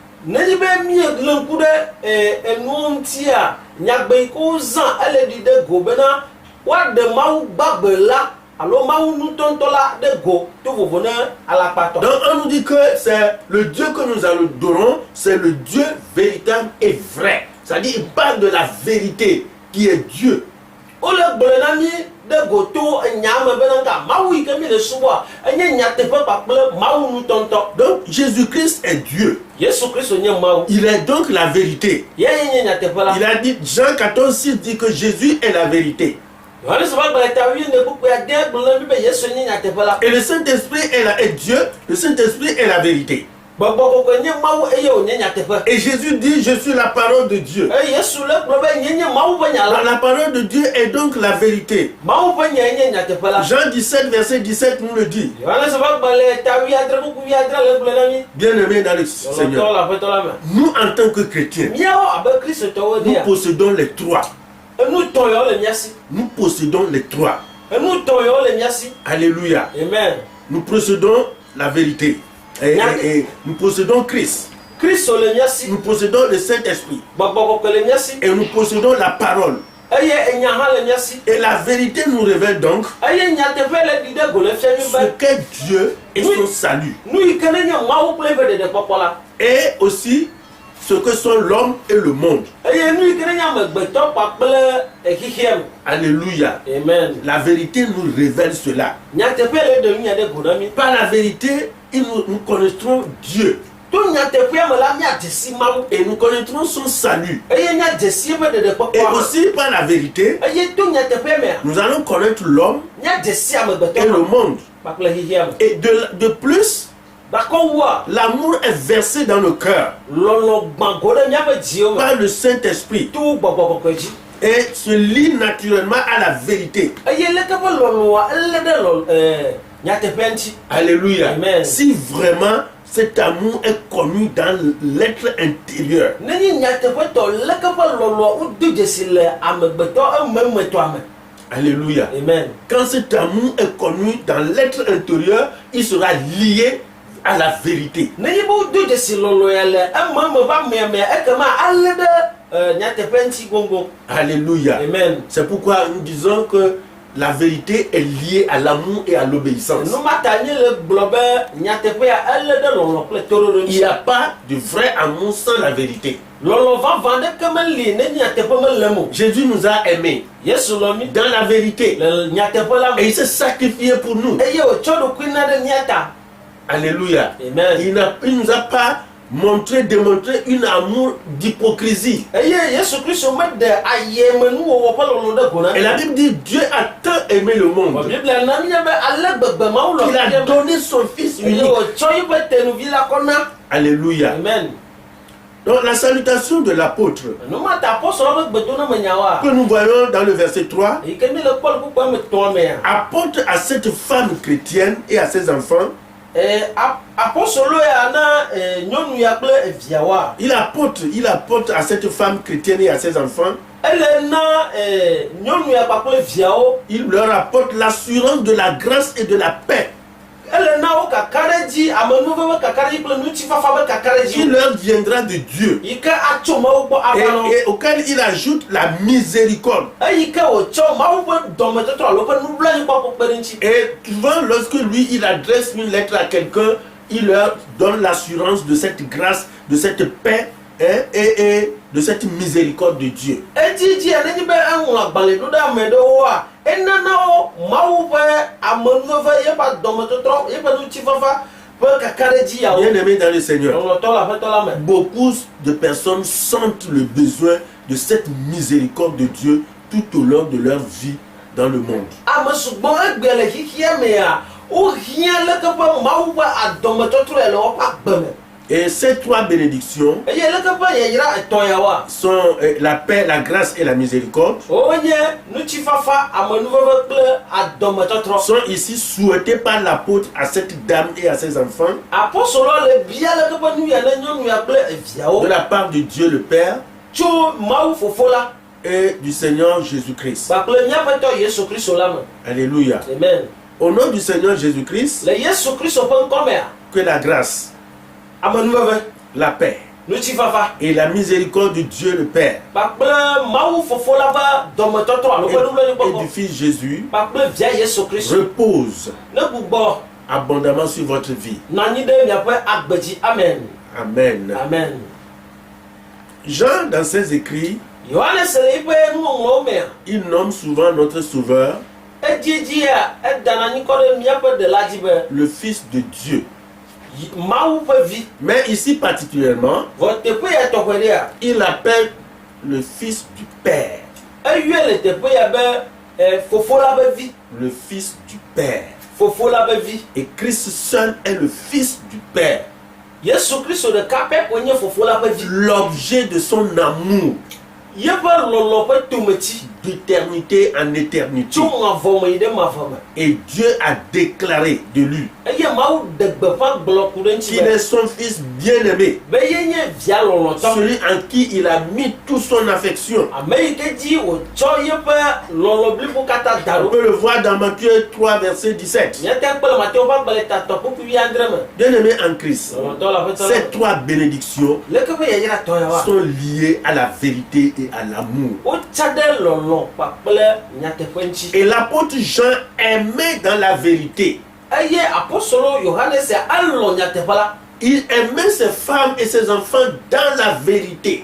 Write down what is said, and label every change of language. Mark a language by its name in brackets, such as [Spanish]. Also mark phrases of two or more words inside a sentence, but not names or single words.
[French] Donc on nous dit que c'est le Dieu que nous adorons, c'est le Dieu véritable et vrai. C'est-à-dire, il parle de la vérité qui est Dieu. [Ewe] Ole gblɔ na mi ɖe goto nyame be nka mawu yi ke mi le subɔa enye nyateƒe kpakple mawu nutɔntɔ. [French] Donc Jésus-Christ est Dieu. [Ewe] Yesu Kristo nye mawu. [French] Il est donc la vérité. [Ewe] Ye nye nyateƒe la. [French] Il a dit, Jean 14,6 dit que Jésus est la vérité. [Ewe] Yohanes ƒe agbalẽ ta 8:9 gblɔ na mi be Yesu nye nyateƒe la. [French] Et le Saint-Esprit est Dieu, le Saint-Esprit est la vérité. [Ewe] Gbɔgbɔ kɔkɔe nye mawu eye wònye nyateƒe. [French] Et Jésus dit, je suis la parole de Dieu. [Ewe] Eye Yesu le gblɔ be nye mawu ƒe nya la. [French] La parole de Dieu est donc la vérité. [Ewe] Mawu ƒe nya nye nyateƒe la. [French] Jean 17, verset 17 nous le dit. [Ewe] Yohanes ƒe agbalẽ ta 8:9 le gblɔ na mi. [French] Bien-aimés dans le Seigneur, [Ewe] Lɔlɔtɔ le Aƒetɔ la me. [French] nous en tant que chrétiens, [Ewe] Míawo abe Kristotɔwo [French] nous [Ewe] dea. [French] possédons les trois. [Ewe] Enu tɔn yawo le mía si. [French] Nous possédons les trois. [Ewe] Enu tɔn yawo le mía si. [French] Alléluia. Amen. Nous possédons la vérité. Et nous possédons Christ. [Ewe] Kristo le mía si. [French] Nous possédons le Saint-Esprit. [Ewe] Gbɔgbɔ kɔkɔe le mía si. [French] Et nous possédons la parole. [Ewe] Eye enya hã le mía si. [French] Et la vérité nous révèle donc [Ewe] Eye nyateƒe le ɖi ɖe go le fia mi [French] ce [Ewe] be. [French] qu'est Dieu et son salut. [Ewe] Nu yi ke ne nye mawu kple eƒe ɖeɖekpɔkpɔ la. [French] Et aussi ce que sont l'homme et le monde. [Ewe] Eye nu yi ke ne nye amegbetɔ kpakple xixia me. [French] Alléluia. Amen. La vérité nous révèle cela. [Ewe] Nyateƒe le ɖe nu nya ɖe go na mi. [French] Par la vérité, nous connaîtrons Dieu. [Ewe] To nyateƒea me la míadze si mawu. [French] Et nous connaîtrons son salut. [Ewe] Eye míadze si eƒe ɖeɖekpɔkpɔ [French] Et [Ewe] hã. [French] aussi par la vérité, [Ewe] Eye to nyateƒea mea. [French] nous allons connaître l'homme [Ewe] Míadze si [French] et [Ewe] amegbetɔ [French] le [Ewe] hã. [French] monde. [Ewe] Kpakple xixia me. [French] Et de plus, [Ewe] Gakɔ wua. [French] l'amour est versé dans le cœur [Ewe] Lɔlɔ gbã go ɖe míaƒe dziwo me. [French] par le Saint-Esprit [Ewe] To gbɔgbɔ kɔkɔe dzi. [French] et se lie naturellement à la vérité. [Ewe] Eye leke ƒe lɔlɔa elé ɖe nyateƒea ŋuti. [French] Alléluia. Amen. Si vraiment cet amour est connu dans l'être intérieur, [Ewe] Nenye nyateƒetɔ leke ƒe lɔlɔa wodo dzesi le amegbetɔ ememetɔa me. [French] alléluia. Amen. Quand cet amour est connu dans l'être intérieur, il sera lié à la vérité. [Ewe] Nenye be wodo dzesi lɔlɔ ya le ememe va meamea ekema alé ɖe nyateƒea ŋuti goŋgoŋ. [French] Alléluia. Amen. C'est pourquoi nous disons que la vérité est liée à l'amour et à l'obéissance. [Ewe] Nu ma ta nye le gblɔ be nyateƒea elé ɖe lɔlɔ kple toɖoɖo [French] Il n'y [Ewe] ŋuti. [French] a pas de vrai amour sans la vérité. [Ewe] Lɔlɔ vavã ɖeke meli ne nyateƒe melem o. [French] Jésus nous a aimés [Ewe] Yesu lɔ mi [French] dans la vérité [Ewe] le nyateƒe la [French] et [Ewe] me. [French] il s'est sacrifié pour nous. [Ewe] Eye wòtsɔ ɖokui na ɖe mía ta. [French] Alléluia. Amen. Il nous a pas démontré un amour d'hypocrisie. [Ewe] Eye Yesu Kristo meɖe ayemenuwɔwɔ ƒe lɔlɔ ɖe go na. [French] Et la Bible dit Dieu a tant aimé le monde [Ewe] Biblia na mía be ale gbegbe mawu lɔ [French] qu'il a [Ewe] fia me. [French] donné son Fils [Ewe] Eye [French] unique. [Ewe] wòtsɔ yiƒe tenuvi la kɔ na. [French] Alléluia. Amen. Donc la salutation de l'apôtre [Ewe] Nu ma ta apɔsɔlɔ ƒe gbedonamenyawoa. [French] que nous voyons dans le verset 3 [Ewe] Yi ke mi le kpɔlu kpukpua me tɔa mea. [French] apporte à cette femme chrétienne et à ses enfants, [Ewe] Apɔsɔlɔ ya na nyɔnu ya kple eviawoa. [French] il apporte à cette femme chrétienne et à ses enfants, [Ewe] Ele na nyɔnu ya kpakple viawo. [French] il leur apporte l'assurance de la grâce et de la paix [Ewe] Ele na wo kaka ɖe dzi amenuveve kaka ɖe dzi kple ŋutifafa be kaka ɖe [French] qui [Ewe] dzi. [French] leur viendra de Dieu [Ewe] Yi ke atso mawu gbɔ ava na wo. [French] et auquel il ajoute la miséricorde. [Ewe] Eyi ke wòtsɔ mawu ƒe dɔmetɔtɔ alo ƒe nublanuikpɔkpɔ kpe ɖe ŋuti. [French] Et souvent, lorsque lui, il adresse une lettre à quelqu'un, il leur donne l'assurance de cette grâce, de cette paix et de cette miséricorde de Dieu. [Ewe] Edzi nenye be eŋlɔ agbalẽ ɖo ɖe ame ɖewoa, enana wo mawu ƒe amenuveve yeƒe dɔmetɔtɔ yeƒe ŋutifafa ƒe kaka ɖe dzi yawo. [French] Bien-aimés dans le Seigneur, [Ewe] Lɔlɔtɔ le Aƒetɔ la me. [French] beaucoup de personnes sentent le besoin de cette miséricorde de Dieu tout au long de leur vie dans le monde. [Ewe] Ame sugbɔ egbe le xixia mea, wohiã leke ƒe mawu ƒe adɔmetɔtrɔe le woƒe agbe me. [French] Et ces trois bénédictions [Ewe] Eye leke ƒe yayra etɔ̃ yawoa, [French] sont la paix, la grâce et la miséricorde, [Ewe] wonye ŋutifafa, amenuveve kple adɔmetɔtrɔ. [French] sont ici souhaitées par l'apôtre à cette dame et à ses enfants [Ewe] Apɔsɔlɔ le bia leke ƒe nu ya ne nyɔnu ya kple eviawo [French] de la part de Dieu le Père [Ewe] tso mawu fofo la [French] et du Seigneur Jésus-Christ. [Ewe] kpakple míaƒetɔ Yesu Kristo la me. [French] Alléluia. Amen. Au nom du Seigneur Jésus-Christ, [Ewe] Le Yesu Kristo ƒe ŋkɔ mea, [French] que la grâce, [Ewe] amenuveve, [French] la paix [Ewe] ŋutifafa [French] et la miséricorde de Dieu le Père [Ewe] kpakple mawu fofo la ƒe dɔmetɔtrɔ alo ƒe [French] et [Ewe] nublanuikpɔkpɔ [French] du Fils Jésus [Ewe] kpakple via Yesu Kristo [French] repose [Ewe] ne gbugbɔ [French] abondamment sur votre vie. [Ewe] nɔ anyi ɖe miaƒe agbe dzi. [French] Amen. Amen. Amen. Jean, dans ses écrits, [Ewe] Yohane le ipe nuŋlɔwo mea. [French] il nomme souvent notre Sauveur [Ewe] Edzidzi edana nyikɔ ɖe míaƒe ɖela dzi be [French] le Fils de Dieu. [Ewe] Mawu ƒe vi. [French] Mais ici particulièrement, [Ewe] Vɔ teƒe ya tɔxɛ ɖea, [French] il appelle le Fils du Père. [Ewe] eyɔe le teƒe ya be fofo la be vi. [French] Le Fils du Père. [Ewe] Fofo la be vi. [French] Et Christ seul est le Fils du Père. [Ewe] Yesu Kristo ɖeka pɛ koe nye fofo la ƒe vi. [French] L'objet de son amour [Ewe] Yeƒe lɔlɔ ƒe tometi [French] d'éternité en éternité. [Ewe] tso mavɔ me yi ɖe mavɔ me. [French] Et Dieu a déclaré de lui [Ewe] Eye Mawu ɖe gbeƒã gblɔ ku ɖe ŋuti [French] qu'il est son Fils bien-aimé, [Ewe] be ye nye via lɔlɔtɔ. [French] celui en qui il a mis toute son affection. [Ewe] Ame yi ke dzi wòtsɔ yeƒe lɔlɔ blibo katã da [French] On [Ewe] ɖo. [French] peut le voir dans Matthieu 3, verset 17. [Ewe] Míate kpe le Matewo ƒe agbalẽ tatɔ ƒuƒui 10 me. [French] Bien-aimé en Christ, [Ewe] Lɔlɔtɔ le aƒetɔ la [French] ces [Ewe] me. [French] trois bénédictions [Ewe] Leke be yayra tɔ ya wa? [French] sont liées à la vérité et à l'amour. [Ewe] Wotsa ɖe lɔlɔ kpakple nyateƒe ŋuti. [French] Et l'apôtre Jean aimait dans la vérité. [Ewe] Eye apostolo Yohanes elɔ nyateƒe la. [French] Il aimait ses femmes et ses enfants dans la vérité.